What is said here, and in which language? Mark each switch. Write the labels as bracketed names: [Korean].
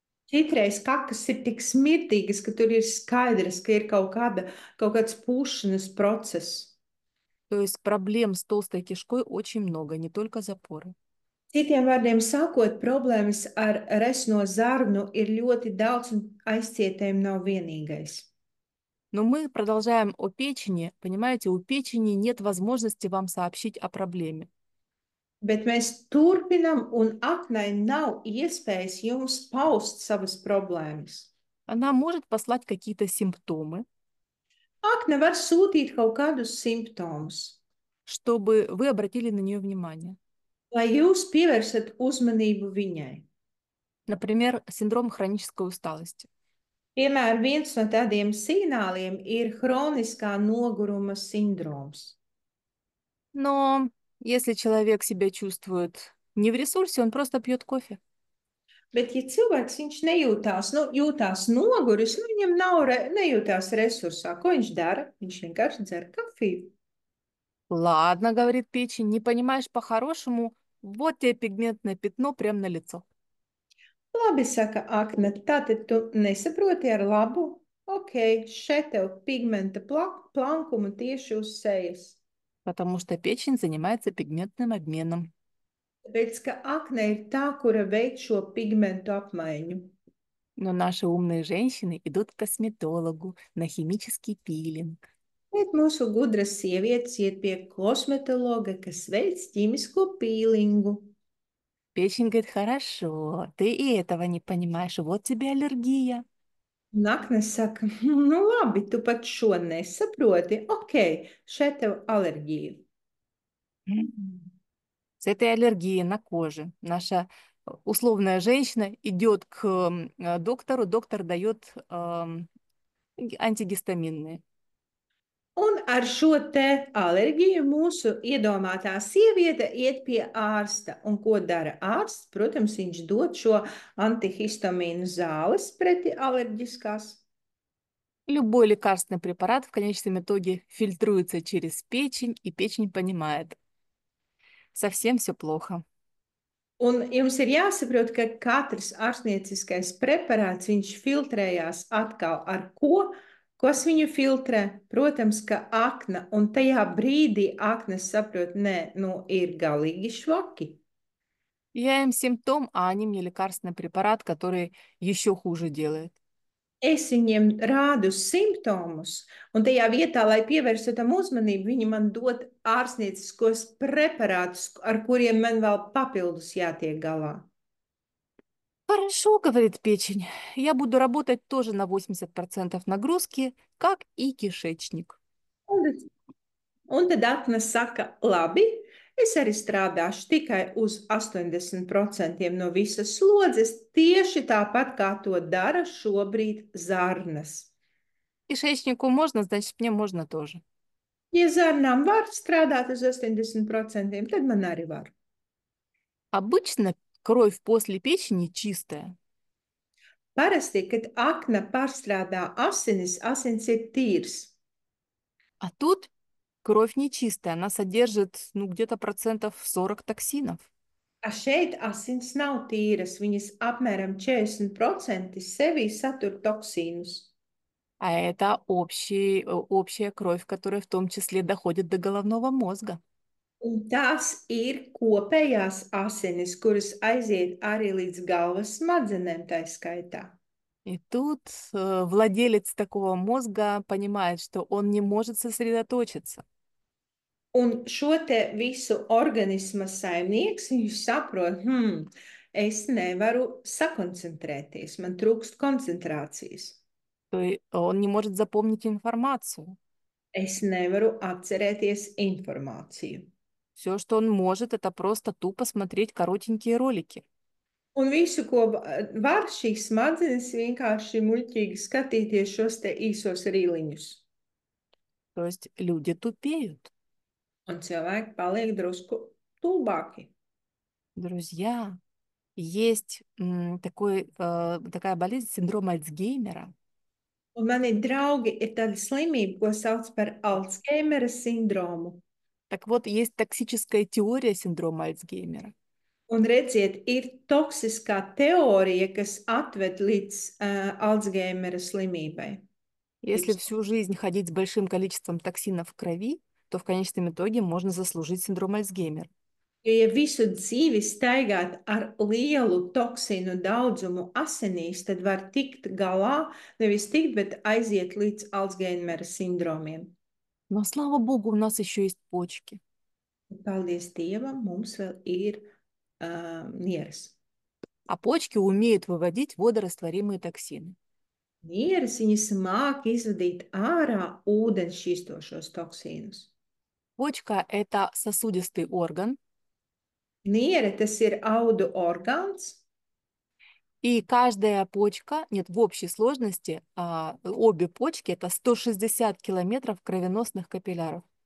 [Latvian] Citreiz kakas ir tik smirdīgas, ka tur ir skaidrs, ka ir kaut kāds pūšanas process. [Russian] То есть проблем с толстой кишкой очень много, не только запоры. [Latvian] Citiem vārdiem sakot, problēmas ar resno zarnu ir ļoti daudz un aizcietējumi nav vienīgais. [Russian] Но мы продолжаем о печени. Понимаете, у печени нет возможности вам сообщить о проблеме. [Latvian] Bet mēs turpinam, un aknai nav iespējas jums paust savas problēmas. [Russian] Она может послать какие-то симптомы, [Latvian] Akne var sūtīt kaut kādus simptomus, [Russian] чтобы вы обратили на нее внимание. [Latvian] lai jūs pievērsiet uzmanību viņai. [Russian] Например, синдром хронической усталости. [Latvian] Piemēram, viens no tādiem signāliem ir hroniskā noguruma sindroms. [Russian] Но если человек себя чувствует не в ресурсе, он просто пьет кофе. [Latvian] Bet, ja cilvēks jūtās noguris, viņam nejūtās resursā, ko viņš dara? Viņš vienkārši dzer kafiju. [Russian] Ладно, говорит печень, не понимаешь по-хорошему, вот тебе пигментное пятно прямо на лицо. [Latvian] Labi, saka Akne, tātad tu nesaproti ar labu? Ok, šeit tev pigmenta plankuma tieši uz sejas. [Russian] Потому что печень занимается пигментным обменом. [Latvian] Tāpēc, ka akne ir tā, kura veic šo pigmentu apmaiņu. [Russian] Но наши умные женщины идут к косметологу на химический пилинг. [Latvian] Bet mūsu gudras sievietes iet pie kosmetologa, kas veic ķīmisko pīlingu. [Russian] Печень говорит, хорошо, ты и этого не понимаешь, вот тебе аллергия. [Latvian] Un akne saka, nu labi, tu pat šo nesaproti. Ok, šeit tev alerģija. [Russian] С этой аллергией на коже наша условная женщина идет к доктору, доктор дает антигистаминные. [Latvian] Un ar šo te alerģiju mūsu iedomātā sieviete iet pie ārsta. Un ko dara ārsts? Protams, viņš dod šo antihistamīnu zāles preti alerģiskās. [Russian] Любой лекарственный препарат в конечном итоге фильтруется через печень, и печень понимает, совсем все плохо. [Latvian] Un jums ir jāsaprot, ka katrs ārstnieciskais preparāts, viņš filtrējās atkal ar ko? Kas viņu filtrē? Protams, ka akna. Un tajā brīdī aknes saprot, nē, nu ir galīgi švaki. [Russian] Я им симптом, а они мне лекарственный препарат, который еще хуже делает. [Latvian] Es viņiem rādu simptomus, un tajā vietā, lai pievērstu tam uzmanību, viņi man dod ārstnieciskos preparātus, ar kuriem man vēl papildus jātiek galā. [Russian] Хорошо, говорит печень, я буду работать тоже на 80% нагрузки, как и кишечник. [Latvian] Un, un tad Atna saka, labi, es arī strādāšu tikai uz 80% no visas slodzes, tieši tāpat kā to dara šobrīd zarnas. [Russian] Кишечнику можно, значит, мне можно тоже. [Latvian] Ja zarnām var strādāt uz 80%, tad man arī var. [Russian] Обычно кровь после печени чистая, [Latvian] Parasti, kad akna pārstrādā asinis, asins ir tīrs. [Russian] а тут кровь нечистая, она содержит, ну, где-то процентов 40 токсинов. [Latvian] A šeit asins nav tīras, viņas apmēram 40% sevī satur toksīnus. [Russian] А это общая кровь, которая в том числе доходит до головного мозга. [Latvian] Un tās ir kopējās asinis, kuras aiziet arī līdz galvas smadzenēm tā skaitā. [Russian] И тут владелец такого мозга понимает, что он не может сосредоточиться. [Latvian] Un šo te visu organisma saimnieks, viņš saprot, es nevaru sakoncentrēties, man trūkst koncentrācijas. [Russian] То есть он не может запомнить информацию. [Latvian] Es nevaru atcerēties informāciju. [Russian] Все, что он может, это просто тупо смотреть коротенькие ролики. [Latvian] Un visu, ko var šīs smadzenes, vienkārši muļķīgi skatīties šos te īsos rīliņus. [Russian] То есть люди тупеют. [Latvian] Un cilvēki paliek drusku tūbāki. [Russian] Друзья, Есть такая болезнь, синдром Альцгеймера. [Latvian] Un mani draugi ir tāda slimība, ko sauc par Alzheimera sindromu. [Russian] Так вот, есть токсическая теория синдрома Альцгеймера. [Latvian] Un redziet, ir toksiskā teorija, kas atved līdz Alzheimera slimībai. [Russian] Если всю жизнь ходить с большим количеством токсинов в крови, то в конечном итоге можно заслужить синдром Альцгеймера. [Latvian] Jo, ja visu dzīvi staigāt ar lielu toksīnu daudzumu asinīs, tad var tikt galā, nevis tikt, bet aiziet līdz Alzheimera sindromiem. [Russian] Но, слава богу, у нас еще есть почки. [Latvian] Paldies Dievam, mums vēl ir nieres. [Russian] А почки умеют выводить водорастворимые токсины. [Latvian] Nieres viņas māk izvadīt ārā ūdens šķistošos toksīnus. [Russian] Почка– это сосудистый орган, [Latvian] Niere tas ir audu orgāns, [Russian] и каждая почка, нет, в общей сложности обе почки– это 160 километров кровеносных капилляров.